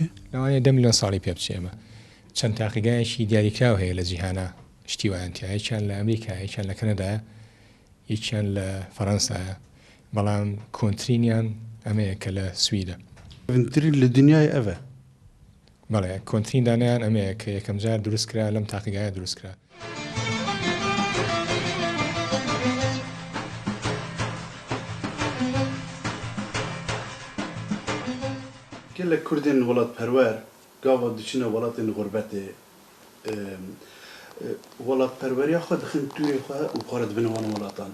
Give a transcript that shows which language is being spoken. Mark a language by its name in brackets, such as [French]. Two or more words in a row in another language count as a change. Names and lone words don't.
[Central Kurdish] لەوانەیە 10 ملیۆن ساڵی پێ بچێ ئەمە چەند تاقیگایەکی دیاریکراو هەیە لە جیهانە شتی وایەنتیا یەکیان لە ئەمریکا یەکیان لە کەنەدایە یەکیان لە فەڕەنسایە بەڵام کۆنترینیان ئەمەیە کە لە سویدە. کۆنترین لە دنیای ئەوە بەڵێ کۆنترین دانیان ئەمەیە کە یەکەم جار دروستکرا لەم تاقیگایە دروستکرا. [Kurdish] gelek Kurdên welatperwer gava diçine welatên gurbetê welatperweriya xwe dixin tuyê xwe û xwe re dibin wan welatan.